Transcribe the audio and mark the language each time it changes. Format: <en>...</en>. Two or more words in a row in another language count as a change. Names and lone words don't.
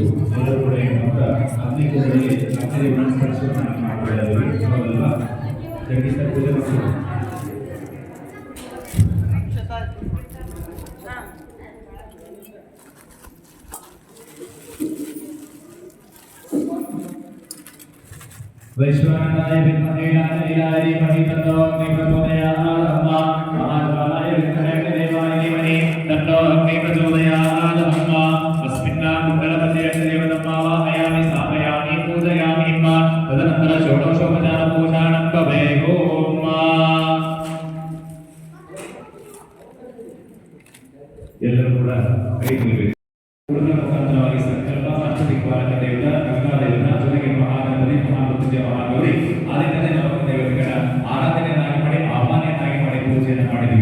<kn>ಎಲ್ಲರೂ ಕೂಡ ಏನು ಅಂತ ಅಗ್ನಿಕೋಣದಲ್ಲಿ ಅಗ್ನಿ ಸ್ಪರ್ಶವನ್ನು ಮಾಡಬೇಕು. ಹೌದಲ್ವಾ? ಜಗದೀಶ ಪೂಜೆ ಮಾಡಬೇಕು.</kn> <sa>वैश्वानराय विद्महे लालीलाय धीमहि तन्नो अग्नि प्रचोदयात्. महाकालाय विद्महे अग्निदेवाय धीमहि तन्नो अग्नि प्रचोदयात्. अस्मिन् कुण्डलमध्ये अग्निदेवतं आवाहयामि स्थापयामि पूजयामि. तदनन्तरं षोडशोपचार पूजानं भवेत्.</sa> <kn>ಎಲ್ಲರೂ ಕೂಡ ಕೈ ಮುಗಿಬೇಕು. ಮುಖಾಂತರವಾಗಿ ಸಂಕಲ್ಪ ಅಷ್ಟದಿಕ್ಪಾಲಕ ದೇವತ ಗಂಗಾ ದೇವತ ಜೊತೆಗೆ ಮಹಾಗಣಪತಿ ಮಹಾಮೃತ್ಯುಂಜಯ ಮಹಾಗೌರಿ ಆದಿತ್ಯ ನವಗ್ರಹ ದೇವತೆಗಳ ಆರಾಧನೆಯನ್ನಾಗಿ ಮಾಡಿ ಆಹ್ವಾನೆಯನ್ನಾಗಿ ಮಾಡಿ ಪೂಜೆಯನ್ನು ಮಾಡಿದ್ದೀವಿ.</kn>